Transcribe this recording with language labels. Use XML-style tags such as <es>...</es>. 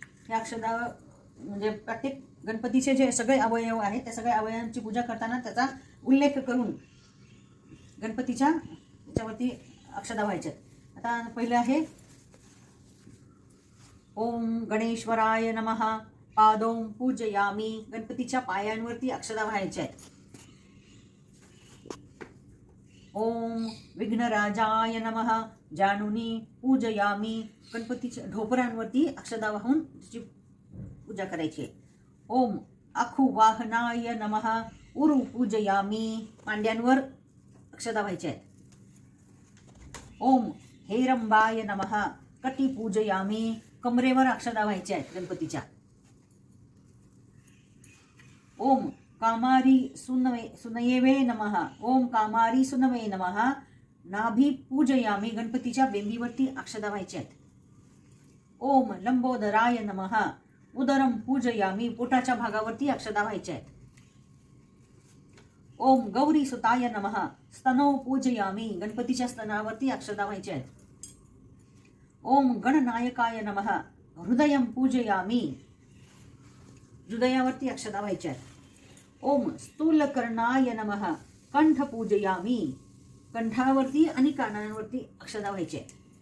<mr>या अक्षता म्हणजे प्रत्येक गणपतीचे जे सगळे अवयव आहेत त्या सगळ्या अवयवांची पूजा करताना त्याचा उल्लेख करून गणपतीच्या त्याच्यावरती अक्षता व्हायच्या.</mr> <sa>आता पहिलं आहे ओम गणेश्वराय नमः पादों पूजयामी.</sa> <mr>गणपतीच्या पायांवरती अक्षता व्हायच्या आहेत.</mr> <sa>ओम विघ्नराजाय नमः जानुनी पूजयामी.</sa> <mr>गणपतीच्या ढोपरांवरती अक्षता वाहून त्याची पूजा करायची.</mr> <sa>ओम अखुवाहनाय नमः उरु पूजयामी.</sa> <mr>मांड्यांवर अक्षता व्हायच्या आहेत.</mr> <sa>ओम हेरंबाय नमः कटी पूजयामी.</sa> <mr>कमरेवर अक्षता व्हायच्या आहेत गणपतीच्या.</mr> <sa>ओम कामारी सुनयेवे नमः. ओम कामारी सुनवे नमः नाभी पूजयामी.</sa> <mr>गणपतीच्या बेंबीवरती अक्षता व्हायच्या आहेत.</mr> <sa>ओम लंबोदराय नमः उदरम पूजयामी.</sa> <mr>पोटाच्या भागावरती अक्षता व्हायच्या आहेत.</mr> <sa>ओम गौरी सुताय नमः स्तनो पूजयामी.</sa> <mr>गणपतीच्या स्तनावरती अक्षता व्हायच्या आहेत.</mr> <sa>ओम गणनायकाय नमः हृदयम पूजयामी.</sa> <mr>हृदयावरती अक्षता व्हायच्या आहेत.</mr> <sa>ओम स्थूलकर्णाय नमः कंठ पूजयामी.</sa> <mr>कंठावरती आणि कानांवरती अक्षता व्हायच्या आहेत.</mr>